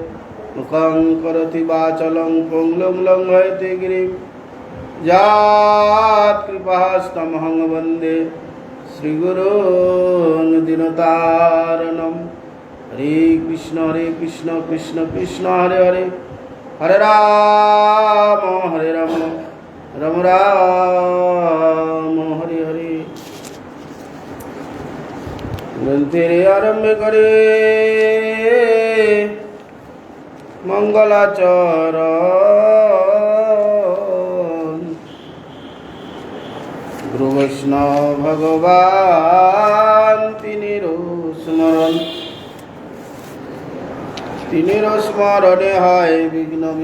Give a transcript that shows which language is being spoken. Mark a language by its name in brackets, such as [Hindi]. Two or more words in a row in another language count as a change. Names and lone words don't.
[Sanskrit] मुखं करोति वाचालं पङ्गुं लङ्घयते गिरिं यत्कृपास्तमहं वन्दे श्रीगुरून् दीनतारिणं। হরে কৃষ্ণ কৃষ্ণ কৃষ্ণ হরে হরে, হরে রাম রাম রাম হরে হরে। [Bangla] গ্রন্থের আরম্ভ করে মঙ্গলাচরণ, গুরু বৈষ্ণব ভগবান তিনির স্মরণ, তিনির স্মরণে হয় বিঘ্ন